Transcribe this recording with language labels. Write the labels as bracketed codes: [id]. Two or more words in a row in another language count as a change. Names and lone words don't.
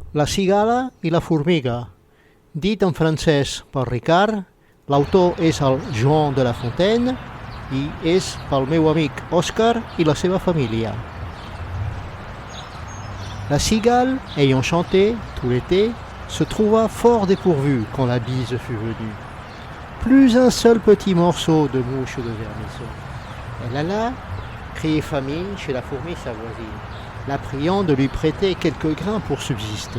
[ca] La cigala i la formiga. Dit en francès per Ricard, l'autor és el Joan de La Fontaine i és pel meu amic Òscar i la seva família. [fr] La cigale, ayant chanté tout l'été, se trouva fort dépourvue quand la bise fut venue. Plus un seul petit morceau de mouche ou de vermisseau. Elle alla crier famine chez la fourmi sa voisine, la priant de lui prêter quelques grains pour subsister.